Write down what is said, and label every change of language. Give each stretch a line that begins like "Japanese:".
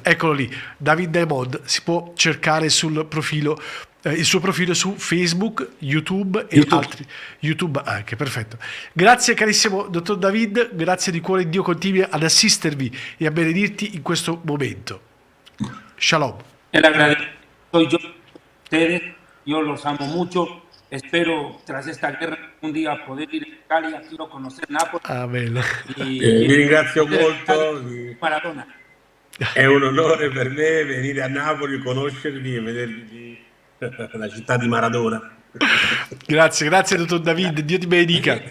Italian: Eccolo lì, David Diamond, si può cercare sul profilo, il suo profilo su Facebook, YouTube e altri. YouTube anche, perfetto. Grazie carissimo dottor David, grazie di cuore, Dio continui ad assistervi e a benedirti in questo momento. Shalom.
Spanish: El agradecido soy yo, ustedes, yo los amo mucho. Espero, tras esta guerra, un día poder ir a Italia. Quiero conocer Nápoles.
Italian: Amen. Vi ringrazio molto. Maradona. È un onore per me venire a Napoli, conoscervi e vedervi la città di Maradona. Grazie, grazie dottor David, Dio ti benedica.